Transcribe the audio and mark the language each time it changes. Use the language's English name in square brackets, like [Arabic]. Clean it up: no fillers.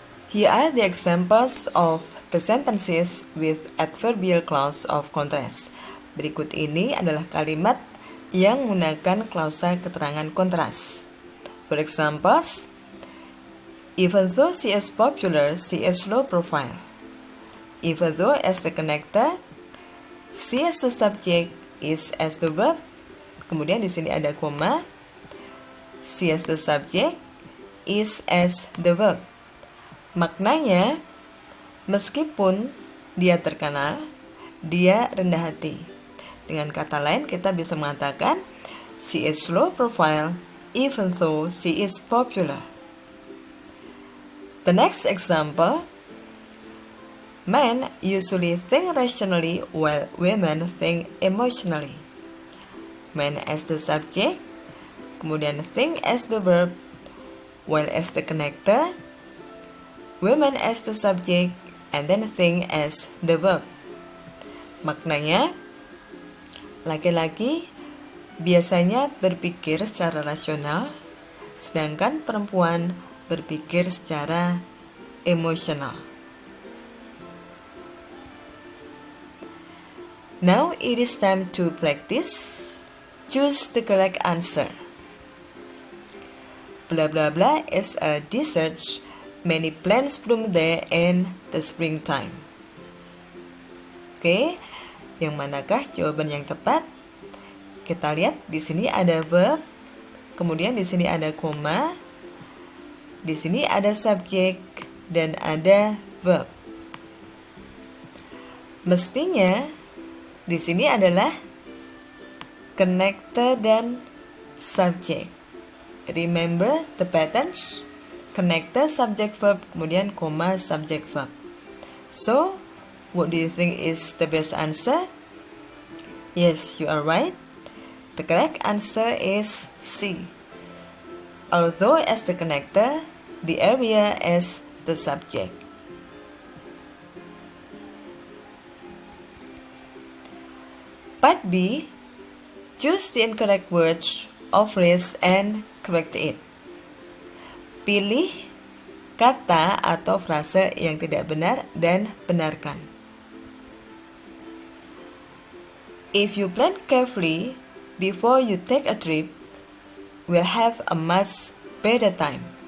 [English] Here are the examples of the sentences with adverbial clause of contrast. [Indonesian] Berikut ini adalah kalimat yang menggunakan klausa keterangan kontras. [English] For example, even though she is popular, she is low profile. Even though as the connector, she as the subject, is as the verb. [Indonesian] Kemudian di sini ada koma, [English] she as the subject, is as the verb. [Indonesian] Maknanya, meskipun dia terkenal, dia rendah hati. Dengan kata lain, kita bisa mengatakan [English] she is low profile even though she is popular. The next example, men usually think rationally while women think emotionally. Men as the subject, [Indonesian] kemudian [English] think as the verb, while as the connector, women as the subject, and then think as the verb. [Indonesian] Maknanya, laki-laki biasanya berpikir secara rasional, sedangkan perempuan berpikir secara emosional. [English] Now it is time to practice. Choose the correct answer. Blah blah blah is a dessert Many plants bloom there in the springtime. [Indonesian] Oke, yang manakah jawaban yang tepat? Kita lihat di sini ada verb, kemudian di sini ada koma, di sini ada subjek dan ada verb. Mestinya di sini adalah connector dan subjek. [English] Remember the patterns? Connector, subject, verb, [Indonesian] kemudian koma, [English] subject, verb. So, what do you think is the best answer? Yes, you are right. The correct answer is C. Although as the connector, the area is the subject. Part B, choose the incorrect words or phrase and correct it. [Indonesian] Pilih kata atau frase yang tidak benar dan benarkan. [English] If you plan carefully before you take a trip, we'll have a much better time.